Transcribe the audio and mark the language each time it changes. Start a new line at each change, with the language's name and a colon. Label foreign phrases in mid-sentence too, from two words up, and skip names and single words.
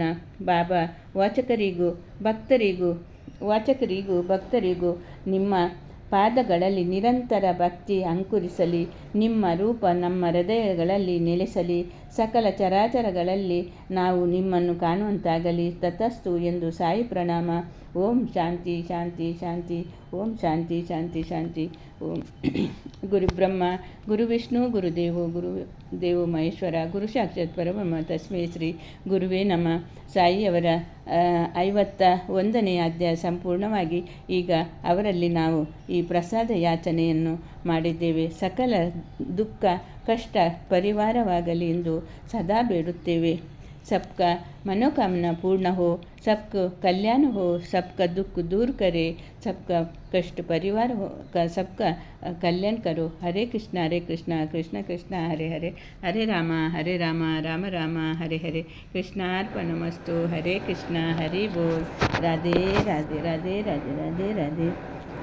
Kannada: ಬಾಬಾ ವಾಚಕರಿಗೂ ಭಕ್ತರಿಗೂ ನಿಮ್ಮ ಪಾದಗಳಲ್ಲಿ ನಿರಂತರ ಭಕ್ತಿ ಅಂಕುರಿಸಲಿ. ನಿಮ್ಮ ರೂಪ ನಮ್ಮ ಹೃದಯಗಳಲ್ಲಿ ನೆಲೆಸಲಿ. ಸಕಲ ಚರಾಚರಗಳಲ್ಲಿ ನಾವು ನಿಮ್ಮನ್ನು ಕಾಣುವಂತಾಗಲಿ. ತತಸ್ತು ಎಂದು ಸಾಯಿ ಪ್ರಣಾಮ.
Sanskrit: ಓಂ ಶಾಂತಿ ಶಾಂತಿ ಶಾಂತಿ. ಓಂ ಶಾಂತಿ ಶಾಂತಿ ಶಾಂತಿ. ಓಂ ಗುರುಬ್ರಹ್ಮ ಗುರುವಿಷ್ಣು ಗುರುದೇವೋ ಮಹೇಶ್ವರ ಗುರು ಸಾಕ್ಷಾತ್ ಪರಬ್ರಹ್ಮ ತಸ್ಮೈ ಶ್ರೀ ಗುರುವೇ ನಮಃ.
Kannada: ಸಾಯಿಯವರ 51ನೇ ಅಧ್ಯಾಯ ಸಂಪೂರ್ಣವಾಗಿ. ಈಗ ಅವರಲ್ಲಿ ನಾವು ಈ ಪ್ರಸಾದ ಯಾಚನೆಯನ್ನು ಮಾಡಿದ್ದೇವೆ. ಸಕಲ ದುಃಖ ಕಷ್ಟ ಪರಿವಾರವಾಗಲಿ ಎಂದು ಸದಾ ಬೇಡುತ್ತೇವೆ.
Hindi: सबका मनोकामना पूर्ण हो, सबको कल्याण हो, सबका दुख दूर करे, सबका कष्ट परिवार हो का सबका कल्याण करो.
Sanskrit: हरे कृष्णा कृष्ण कृष्ण हरे हरे, हरे राम राम राम हरे हरे. कृष्णार्पणमस्तु. हरे कृष्णा. हरि बोल. राधे राधे राधे राधे राधे राधे.